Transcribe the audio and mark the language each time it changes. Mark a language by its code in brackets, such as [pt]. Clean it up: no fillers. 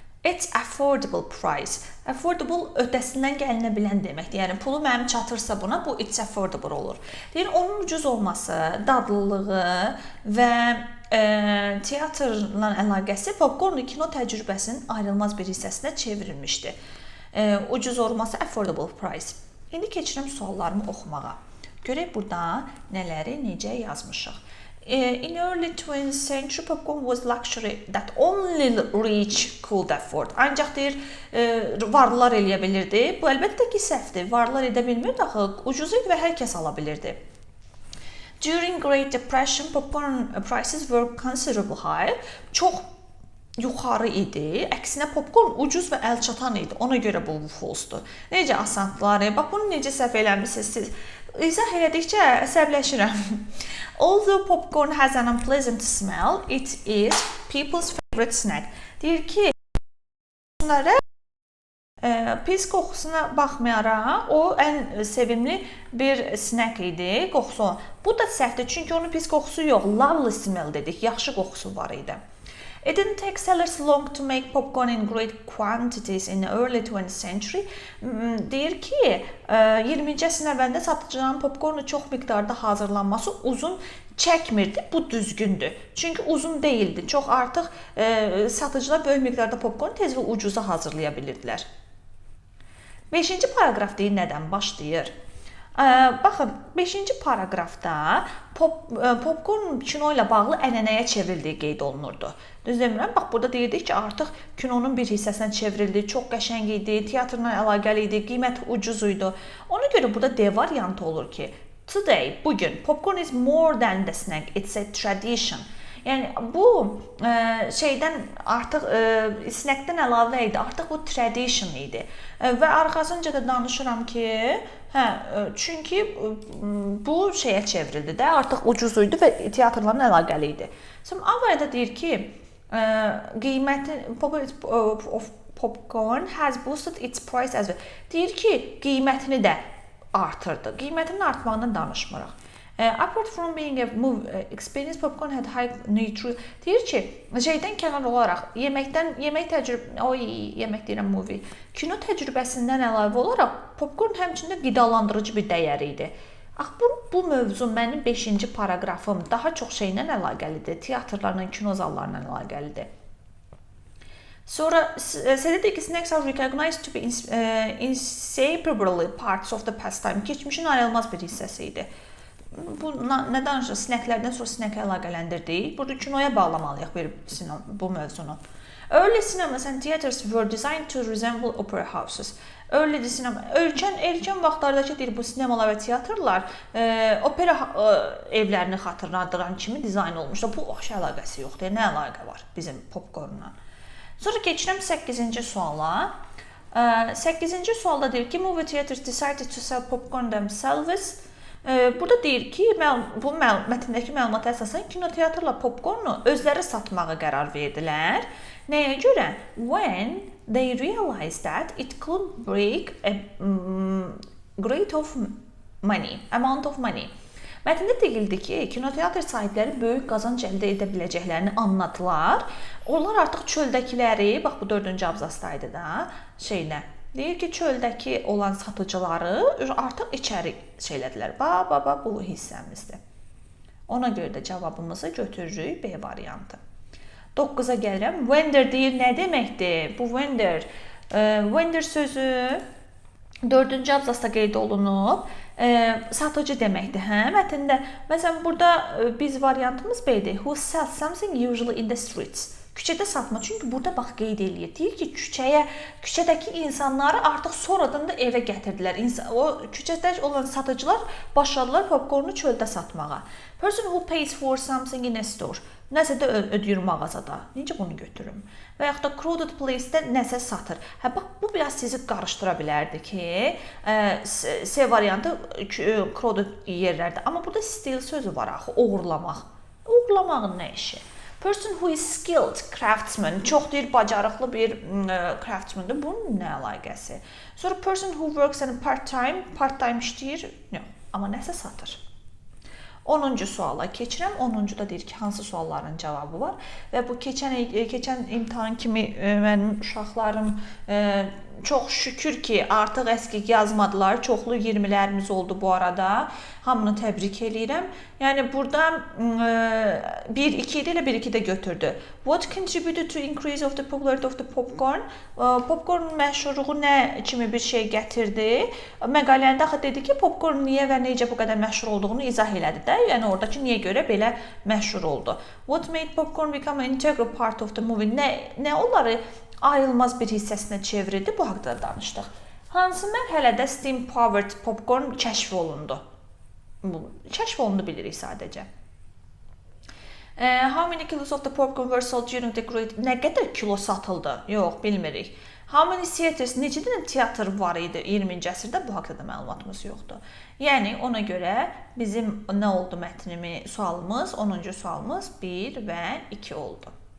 [en] It's affordable price. [az] Affordable öhdəsindən gəlinə bilən deməkdir. Yəni pulu mənim çatırsa buna, bu [en] it's affordable [az] olur. Deyir, onun ucuz olması, dadlılığı və teatrla əlaqəsi popcorn kino təcrübəsinin ayrılmaz bir hissəsinə çevrilmişdi. Ucuz olması [en] affordable price. [az] İndi keçirəm suallarımı oxumağa. Görək burada nələri necə yazmışıq. [en] In early 20th century, popcorn was luxury that only rich could afford. [az] Ancaq deyir, varlılar eləyə bilirdi. Bu əlbəttə ki, səhvdir. Varlılar edə bilmirdi axı, ucuz idi və hər kəs ala bilirdi. [en] During Great Depression, popcorn prices were considerably high. [az] Çox yuxarı idi. Əksinə popcorn ucuz və əlçatan idi. Ona görə bu false-dur. Necə asandılar? Bax, bunu necə səhv eləmişsiniz siz? İzah elədikcə əsəbləşirəm. [en] Although popcorn has an unpleasant smell, it is people's favorite snack. [az] Deyir ki, bunlara pis qoxusuna baxmayaraq, o ən sevimli bir snack idi, qoxusu. Bu da səhvdir, çünki onun pis qoxusu yox, [en] lovely smell [az] dedik, yaxşı qoxusu var idi. [en] It didn't take sellers long to make popcorn in great quantities in the early 20th century. [az] Deyir ki, 20-ci əsrin əvvəlində satıcıların popcornu çox miqdarda hazırlanması uzun çəkmirdi. Bu düzgündür. Çünki uzun değildi. Çox artıq satıcılar böyük miqdarda popcornu tez və ucuza hazırlaya bilirdilər. 5-ci paragraf deyir nədən başlayır? Baxın, 5-ci paragrafda popcorn kino ilə bağlı ənənəyə çevrildiyi qeyd olunurdu. Düz demirəm? Bax, burada deyirdik ki, artıq kinonun bir hissəsinə çevrildi, çox qəşəng idi, teatrla əlaqəli idi, qiyməti ucuz idi. Ona görə burada D variantı olur ki, [en] today, [az] bugün, [en] popcorn is more than the snack, it's a tradition. [az] Yəni bu şeydən artıq snackdən əlavə idi, artıq bu tradition idi. Və arxasınca da danışıram ki, çünki bu şeyə çevrildi də, artıq ucuz idi və teatrlarla əlaqəli idi. Sonra Avayda deyir ki, qiyməti [en] of popcorn has boosted its price as well. [az] Deyir ki, qiymətini də artırdı. Qiymətinin artmağından danışmırıq. [en] Apart from being a movie experience, popcorn had high nutrition. [az] Deyir ki, şeydən kənar olaraq, yemək deyirəm movie, kino təcrübəsindən əlavə olaraq popcorn həmçində qidalandırıcı bir dəyər idi. Bu mövzu mənim 5-ci paragrafım daha çox şeylə əlaqəlidir, teatrlarla, kino zallarla əlaqəlidir. Sonra dedi ki, [en] snacks are recognized to be inseparable parts of the pastime. [az] Keçmişin ayrılmaz bir hissəsi idi. Bu nə danışır? Snacklərdən sonra snackə əlaqələndirdik. Burada kinoya bağlamalıyıq bu mövzunu. [en] Early cinemas and theaters were designed to resemble opera houses. [az] Erkən vaxtlardakı deyir, bu sinemalar və teatrlar opera evlərini xatırladıran kimi dizayn olmuşdur. Bu əlaqəsi yoxdur. Nə əlaqə var bizim popcornla? Sonra keçirəm 8-ci suala. 8-ci sualda deyir ki, [en] movie theaters decided to sell popcorn themselves. [az] Burada deyir ki, bu mətndəki məlumata əsasən kinoteatrla popcornu özləri satmağa qərar verdilər. Nəyə görə? [en] When they realized that it could bring a great amount of money. [az] Mətndə deyildi ki, kinoteatr sahibləri böyük qazanc əldə edə biləcəklərini anladılar. Onlar artıq çöldəkiləri, bax bu 4-cü abzasdaydı da, deyir ki, çöldəki olan satıcıları artıq içəri şeylədilər. Bu hissəmizdir. Ona görə də cavabımızı götürürük B variantı. 9-a gəlirəm. Vendor deyir, nə deməkdir? Bu vendor. Vendor sözü 4-cü abzasda qeyd olunub. Satıcı deməkdir. Mətndə, məsələn, burada biz variantımız B-dir. [en] Who sells something usually in the streets. [az] Küçədə satma. Çünki burada bax qeyd eləyir. Deyir ki, küçədəki insanları artıq sonradan da evə gətirdilər. O küçədə olan satıcılar başladılar popcornu çöldə satmağa. [en] Person who pays for something in a store. [az] Nəsə də ödəyir mağazada. Necə bunu götürüm? Və yaxud da [en] crowded place- [az] də nəsə satır. Bax, bu biraz sizi qarışdıra bilərdi ki, C variantı crowded yerlərdə. Amma burada steal sözü var axı, oğurlamaq. Oğurlamağın nə işi? [en] Person who is skilled craftsman, [az] çox deyir, bacarıqlı bir craftsmandır. Bunun nə əlaqəsi? Sonra [en] person who works part-time [az] işləyir, yox, amma nəsə satır. 10-cu suala keçirəm. 10-cuda deyir ki, hansı sualların cavabı var və bu keçən imtahan kimi mənim uşaqlarım çox şükür ki, artıq əskik yazmadılar. Çoxlu 20'lərimiz oldu bu arada. Hamını təbrik edirəm. Yəni burada 1-2 ilə 1-2 də götürdü. [en] What contributed to increase of the popularity of the popcorn? [az] Popcorn məşhurluğu nə kimi bir şey gətirdi? Məqaləndə axı dedi ki, popcorn niyə və necə bu qədər məşhur olduğunu izah elədi də. Yəni oradakı niyə görə belə məşhur oldu? [en] What made popcorn become an integral part of the movie? [az] Nə onları ayrılmaz bir hissəsinə çevirdi? Bu haqqda danışdıq. Hansı mərhələdə steam powered popcorn kəşf olundu? Kəşf olundu bilirik sadəcə. [en] How many kilos of the popcorn were sold during the great... [az] Nə qədər kilo satıldı? Yox, bilmirik. [en] How many theaters? [az] Neçə dənə teatr var idi 20-ci əsrdə? Bu haqqda da məlumatımız yoxdur. Yəni, ona görə bizim nə oldu sualımız? 10-cu sualımız 1 və 2 oldu.